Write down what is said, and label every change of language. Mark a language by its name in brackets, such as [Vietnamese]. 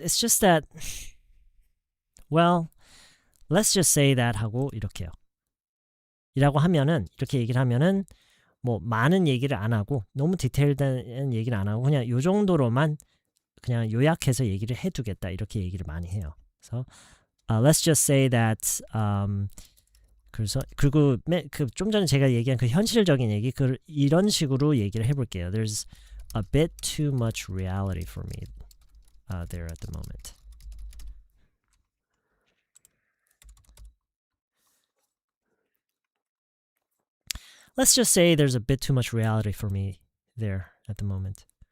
[English] It's just that, well, let's just say that [Korean] 하고 이렇게요. 이라고 하면은, 이렇게 얘기를 하면은, 뭐, 많은 얘기를 안 하고, 너무 디테일한 얘기를 안 하고, 그냥 요 정도로만 그냥 요약해서 얘기를 해두겠다. 이렇게 얘기를 많이 해요. 그래서, [English] let's just say that, [Korean] 그래서, 그리고 좀 전에 제가 얘기한 그 현실적인 얘기, 이런 식으로 얘기를 해볼게요. [English] There's a bit too much reality for me there at the moment. Let's just say there's a bit too much reality for me there at the moment.